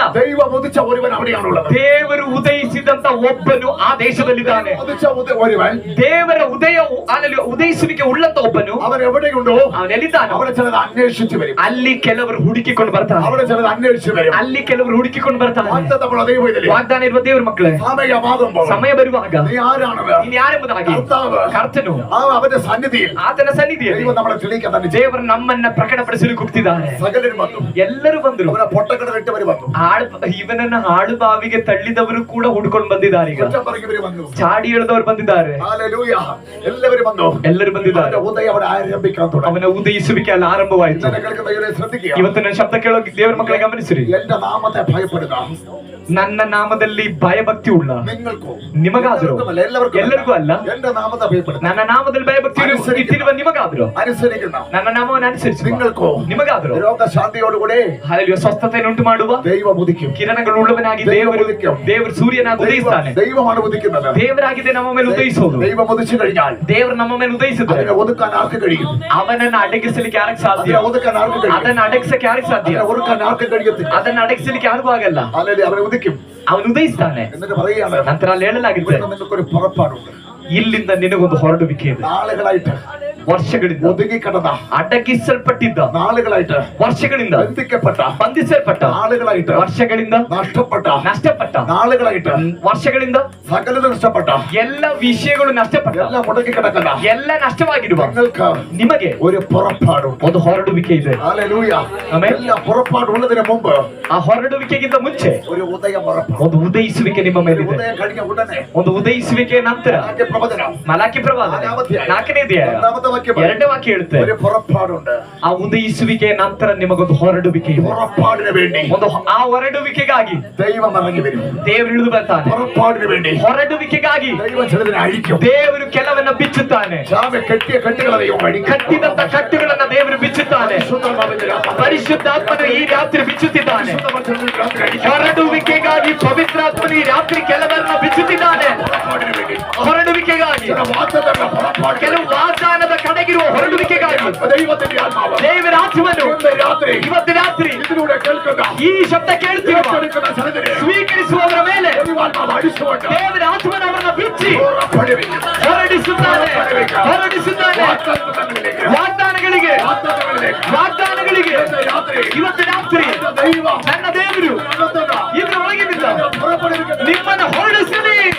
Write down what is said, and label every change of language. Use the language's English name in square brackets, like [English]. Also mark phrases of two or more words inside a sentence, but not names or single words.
[Malayalam] ദൈവം ഉദിച്ച ഒരുവൻ അവിടെയാണുള്ളത്. [Kannada] ದೇವರು ಉದಯಿಸಿದಂತ ಒಬ್ಬನು ಆ ದೇಶದಲ್ಲಿದ್ದಾನೆ. [Malayalam] ഉദിച്ച ഒരുവൻ, [Kannada] ದೇವರ ಉದಯಿಸುವಿಕೆ ಉಳ್ಳಂತ ಒಬ್ಬನು [Malayalam] അവൻ എവിടെയുണ്ടോ [Kannada] ಅವನೆಲ್ಲಿದ್ದಾನೆ. [Malayalam] അവിടെ ചിലത് അന്വേഷിച്ചു വരും. [Kannada] ಅಲ್ಲಿ ಕೆಲವರು ಹುಡುಕಿಕೊಂಡು ಬರ್ತಾರೆ. [Malayalam] അവിടെ ചിലത് അന്വേഷിച്ചു വരും. [Kannada] ಅಲ್ಲಿ ಕೆಲವರು ಹುಡುಕಿಕೊಂಡು ಬರ್ತಾರೆ. [Malayalam] വാഗ്ദത്തമുള്ള ദൈവം ഇതിലെ [Kannada] ವಾಗ್ದಾನ ಇರುವ ದೇವರ ಮಕ್ಕಳೇ, [Malayalam] സമയമാകുമ്പോൾ [Kannada] ಸಮಯ ಬರುವಾಗ [Malayalam] നീ ആരാണത്? [Kannada] ನೀನು ಯಾರೆಂಬುದಾಗಿ [Malayalam] കർത്താവ് [Kannada] ಕರ್ತನು [Malayalam] അവന്റെ സന്നിധിയിൽ [Kannada] ಆತನ ಸನ್ನಿಧಿಯಲ್ಲಿ [Malayalam] ദൈവം നമ്മളെ തെളിയിക്കാൻ തന്നെ [Kannada] ದೇವರು ನಮ್ಮನ್ನ ಪ್ರಕಟಪಡಿಸಲು ಕೂಗ್ತಿದ್ದಾರೆ. [Malayalam] സകലരും വന്നു. [Kannada] ಎಲ್ಲರೂ ಬಂದರು. [Malayalam] അവരെ പൊട്ടക്കിണറിട്ടവര് വന്നു. [Kannada] ಇವನನ್ನ ಹಾಳು ಬಾವಿಗೆ ತಳ್ಳಿದವರು ಕೂಡ ಹುಡ್ಕೊಂಡು ಬಂದಿದ್ದಾರೆ. ಈಗ [Malayalam] കുറ്റം പറഞ്ഞവര് വന്നു. [Kannada] ಚಾಡಿ ಎಳೆದವರು ಬಂದಿದ್ದಾರೆ. [Malayalam] ഹല്ലേലൂയ. എല്ലാവരും വന്നു. [Kannada] ಎಲ್ಲರೂ ಬಂದಿದ್ದಾರೆ. [Malayalam] അവന്റെ ഉദയം അവിടെ ആരംഭിക്കാൻ തുടങ്ങി. [Kannada] ಅವನ ಉದಯಿಸುವಿಕೆ ಅಲ್ಲಿ ಆರಂಭವಾಯಿತು. [Malayalam] ഇന്നലെ കേൾക്കുന്ന ഇവരെ ശ്രദ്ധിക്കുക. [Kannada] ಇವತ್ತಿನ ಶಬ್ದ ಕೇಳೋ ದೇವರ ಮಕ್ಕಳೇ ಗಮನಿಸಿರಿ. [Malayalam] എന്റെ നാമത്തെ ഭയപ്പെടുക. [Kannada] ನನ್ನ ನಾಮದಲ್ಲಿ ಭಯಭಕ್ತಿ ಉಳ್ಳ [Malayalam] നിങ്ങൾക്കോ? [Kannada] ನಿಮಗಾದ್ರು, ಎಲ್ಲರಿಗೂ ಅಲ್ಲ, [Malayalam] എന്റെ നാമത്തെ ഭയപ്പെടുക. [Kannada] ನನ್ನ ನಾಮದಲ್ಲಿ ಭಯಭಕ್ತಿ ಇಟ್ಟಿರುವ ನಿಮಗಾದ್ರು, [Malayalam] അനുസരിക്കുന്ന [Kannada] ನನ್ನ ನಾಮವನ್ನು ಅನುಸರಿಸಿ [Malayalam] നിങ്ങൾക്കോ? [Kannada] ನಿಮಗಾದ್ರು [Malayalam] രോഗശാന്തിയോടുകൂടെ [Kannada] ಹಾಲೆಲೂಯ ಸ್ವಸ್ಥತೆಯನ್ನು ಉಂಟು ಮಾಡುವ [Malayalam] ദൈവം ഉദിക്കും. [Kannada] ಕಿರಣಗಳು ಉಳ್ಳವನಾಗಿ ದೇವರು ಸೂರ್ಯನಾಗಿ ಉದಯಿಸ್ತಾನೆ. [Malayalam] ദൈവമാണ് ഉദിക്കുന്നത്. [Kannada] ದೇವರಾಗಿದೆ ನಮ್ಮ ಮೇಲೆ ಉದಯಿಸೋದು. [Malayalam] ദൈവം ഉദിച്ചു കഴിഞ്ഞാൽ [Kannada] ದೇವರು ನಮ್ಮ ಮೇಲೆ ಉದಯಿಸಿದ್ರೆ [Malayalam] അതിനെ ഒതുക്കാൻ ആർക്ക് കഴിയും? [Kannada] ಅವನನ್ನ ಅಡಗಿಸಲಿಕ್ಕೆ ಯಾರಿಗೆ ಸಾಧ್ಯ? [Malayalam] അതിനെ ഒതുക്കാൻ ആർക്ക് കഴിയും? [Kannada] ಅದನ್ನ ಅಡಗಿಸಕ್ಕೆ ಯಾರಿಗೆ ಸಾಧ್ಯ? [Malayalam] അതിനെ ഒതുക്കാൻ ആർക്ക് കഴിയത്തില്ല. [Kannada] ಅದನ್ನ ಅಡಗಿಸಲಿಕ್ಕೆ ಯಾರಿಗೂ ಆಗಲ್ಲ. [Malayalam] അല്ലെങ്കിൽ അവനെ ഉദിക്കും. [Kannada] ಅವನು ಉದಯಿಸ್ತಾನೆ. [Malayalam] എന്നിട്ട് പറയുകയാണ്, [Kannada] ನಂತರ ಅಲ್ಲಿ ಹೇಳಲಾಗಿದೆ, [Malayalam] നിങ്ങൾക്കൊരു പുറപ്പാടുണ്ട്. [Kannada] ಇಲ್ಲಿಂದ ನಿನಗೊಂದು ಹೊರಡುವಿಕೆ ಇದೆ. [Malayalam] നാളുകളായിട്ട് [Kannada] ವರ್ಷಗಳಿಂದ [Malayalam] ഒതുങ്ങിക്കിടന്ന, [Kannada] ಅಡಗಿಸಲ್ಪಟ್ಟಿದ್ದ, [Malayalam] നാളുകളായിട്ട് [Kannada] ವರ್ಷಗಳಿಂದ [Malayalam] ബന്ധിക്കപ്പെട്ട, [Kannada] ಬಂಧಿಸಲ್ಪಟ್ಟ, [Malayalam] നാളുകളായിട്ട് [Kannada] ವರ್ಷಗಳಿಂದ [Malayalam] നഷ്ടപ്പെട്ട, [Kannada] ನಷ್ಟಪಟ್ಟ, [Malayalam] നാളുകളായിട്ട് [Kannada] ವರ್ಷಗಳಿಂದ [Malayalam] സകലത നഷ്ടപ്പെട്ട, [Kannada] ಎಲ್ಲ ವಿಷಯಗಳು ನಷ್ಟಪಟ್ಟ, [Malayalam] എല്ലാം മുടക്കി കിടക്കുന്ന [Kannada] ಎಲ್ಲ ನಷ್ಟವಾಗಿರುವ [Malayalam] നിങ്ങൾക്ക് [Kannada] ನಿಮಗೆ [Malayalam] ഒരു പുറപ്പാടുണ്ട്. [Kannada] ಒಂದು ಹೊರಡುವಿಕೆ ಇದೆ. [Malayalam] ഹല്ലേലൂയ. [Kannada] ಆಮೆನ್. [Malayalam] എല്ലാ പുറപ്പാടുള്ളതിന് മുമ്പ് [Kannada] ಆ ಹೊರಡುವಿಕೆಗಿಂತ ಮುಂಚೆ [Malayalam] ഒരു ഉദയം പുറപ്പെടും. [Kannada] ಒಂದು ಉದಯಿಸುವಿಕೆ ನಿಮ್ಮ ಮೇಲಿದೆ. [Malayalam] ഉദയം കഴിഞ്ഞ ഉടനെ [Kannada] ಒಂದು ಉದಯಿಸುವಿಕೆ ನಂತರ [Malayalam] പ്രവചനം [Kannada] ಮಲಾಕಿ ಪ್ರವಾದನೆ 4ನೇ ಅಧ್ಯಾಯ 2ನೇ ವಾಕ್ಯ ಹೇಳುತ್ತೆ, [Malayalam] ഒരു പുറപ്പാടുണ്ട്. [Kannada] ಆ ಉದಯಿಸುವಿಕೆ ನಂತರ ನಿಮಗೊಂದು ಹೊರಡುವಿಕೆ ಇದೆ. [Malayalam] പുറപ്പാടിന് വേണ്ടി [Kannada] ಆ ಹೊರಡುವಿಕೆಗಾಗಿ [Malayalam] ദൈവം ഇറങ്ങി വരും. [Kannada] ದೇವರು ಇಳಿದು ಬರ್ತಾನೆ. [Malayalam] പുറപ്പാടിന് വേണ്ടി [Kannada] ಹೊರಡುವಿಕೆಗಾಗಿ [Malayalam] ദൈവം ചിലതിനെ അഴിക്കും. [Kannada] ದೇವರು ಕೆಲವನ್ನ ಬಿಚ್ಚುತ್ತಾನೆ. [Malayalam] കെട്ടിയ കെട്ടുകളെ ദൈവം അഴിക്കും. [Kannada] ಕಟ್ಟಿದಂತ ಕಟ್ಟುಗಳನ್ನ ದೇವರು ಬಿಚ್ಚುತ್ತಾನೆ. ಪರಿಶುದ್ಧಾತ್ಮನು ಈ ರಾತ್ರಿ ಬಿಚ್ಚುತ್ತಿದ್ದಾನೆ. ಹೊರಡುವಿಕೆಗಾಗಿ ಪವಿತ್ರಾತ್ಮನು ಈ ರಾತ್ರಿ ಕೆಲವರನ್ನ ಬಿಚ್ಚುತ್ತಿದ್ದಾನೆ. ಹೊರಡುವಿಕೆಗಾಗಿ, ಕೆಲವು ವಾಗ್ದಾನದ ಕಡೆಗಿರುವ ಹೊರಡುವಿಕೆಗಾಗಿ [Malayalam] ദൈവത്തിന്റെ ആത്മാവ് [Kannada] ದೇವರ ಆತ್ಮನು [Malayalam] രാത്രി [Kannada] ಇವತ್ತು ರಾತ್ರಿ [Malayalam] ഇതിലൂടെ [Kannada] ಈ ಶಬ್ದ ಕೇಳ್ತಿರುವ ಸ್ವೀಕರಿಸುವವರ ಮೇಲೆ ದೇವರ ಆತ್ಮನವರನ್ನು ಬಿಚ್ಚಿ ಹೊರಡಿಸುತ್ತಾರೆ ವಾಗ್ದಾನಗಳಿಗೆ ಇವತ್ತು ರಾತ್ರಿ ನನ್ನ ದೇವರು ಇದರೊಳಗಿನಿಂದ ನಿಮ್ಮನ್ನು ಹೊರಡಿಸಲಿ.